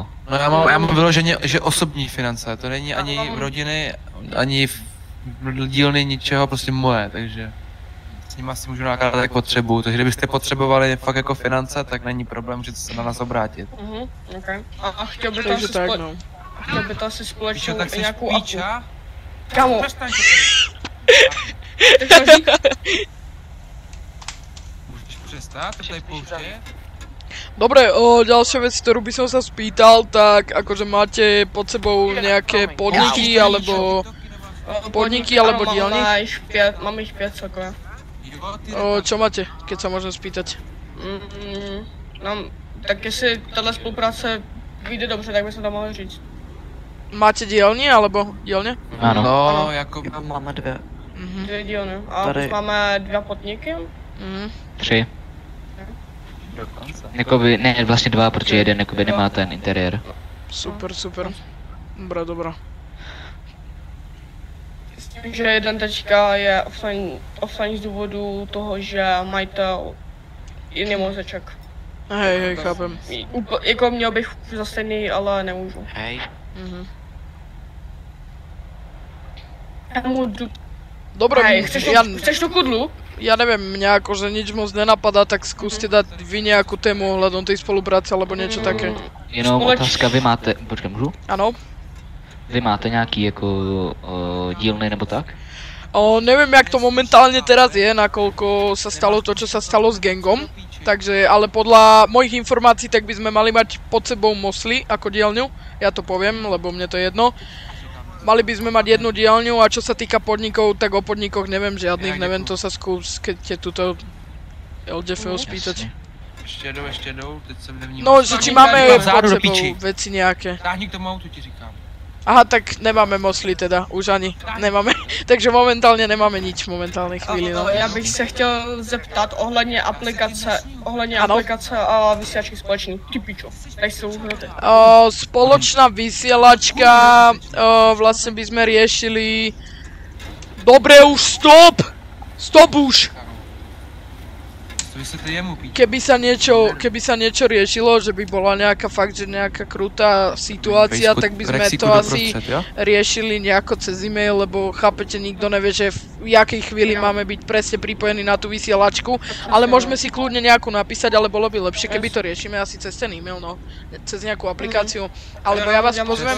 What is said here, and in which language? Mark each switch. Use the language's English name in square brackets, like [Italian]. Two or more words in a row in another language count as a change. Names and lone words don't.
[Czech] No já mám vyloženě, že osobní finance, to není ani rodiny, ani dílny, ničeho, prostě moje, takže s nima si můžu nakládat jak potřebuju, takže kdybyste potřebovali fakt jako finance, tak není problém, můžete se na nás obrátit. Okay. A chtěl by to Takže asi tak, no. chtěl by to asi společnou Tak jsi nějakou apu. píča? Kamo, Přestaň ty to říct? Můžeš přestat, to tady pouštět? [Slovak] Dobre, ďalšia vec, ktorú by som sa spýtal, tak akože máte pod sebou nejaké podniky, alebo podniky, alebo dielny? [Czech] Máme jich 5 celkově. [Slovak] Čo máte, keď sa môžem spýtať? [Czech] Tak jestli tahle spolupráce vyjde dobře, tak bychom to mohli říct. [Slovak] Máte dielny, alebo dielne? [Czech] Ano. No, jako... Máme 2. Mhm. 2 dílny. A Tady- už máme 2 podniky. Mhm. 3. Jakoby, ne, vlastně 2, protože jeden jakoby nemá ten interiér. Super, super. Dobrá, dobrá. S tím, že jeden teďka je offline z důvodu toho, že majitel jiný mozeček. [Slovak] Hej, chápem. [Czech] Jako měl bych za stejný, ale nemůžu. [Slovak] Hej. Mhm. Dobre, Dobre, chceš tu kudlu? ja neviem, mňa akože nič moc nenapadá, tak skúste dať vy nejakú tému ohľadom tej spolupráce alebo niečo také. [Czech] Jenom otázka, vy máte, počkej, můžu? [Slovak] Áno? [Czech] Vy máte nějaký jako dílny nebo tak? [Slovak] Neviem, jak to momentálne teraz je, nakoľko sa stalo to, čo sa stalo s gangom. Takže, ale podľa mojich informácií, tak by sme mali mať pod sebou Mosly ako dielňu. Ja to poviem, lebo mne to je jedno. Mali by sme mať jednu dielňu a čo sa týka podnikov, tak o podnikoch neviem žiadnych, neviem, to sa skús, keď te tuto LDFO spýtať. [Czech] Ještě jedou, teď jsem nevnímal. [Slovak] No, že či máme [Czech] Dívat [Slovak] pod [Czech] zádu do [Slovak] sebou [Czech] piči. [Slovak] veci nejaké. [Czech] Táhni k tomu autu, ti říkám. [Slovak] Aha, tak nemáme Mosly teda, už ani nemáme. Takže momentálne nemáme nič v momentálnej chvíli, no. [Czech] Já bych se chtěl zeptat ohledně aplikace Ano. a vysílačky společný. Ty pičo, tady jsou hroty. [Slovak] Spoločná vysielačka, vlastne by sme riešili... Dobre, už stop! Stop už! [Czech] To vysvětli jemu, píč. [Slovak] Keby sa niečo riešilo, že by bola nejaká fakt, že nejaká krutá situácia, tak by sme to asi riešili nejako cez e-mail, lebo chápete, nikto nevie, že v jakej chvíli máme byť presne pripojení na tú vysielačku, ale môžeme si kľudne nejakú napísať, ale bolo by lepšie, keby to riešime asi cez ten e-mail, no, cez nejakú aplikáciu, alebo ja vás pozvem...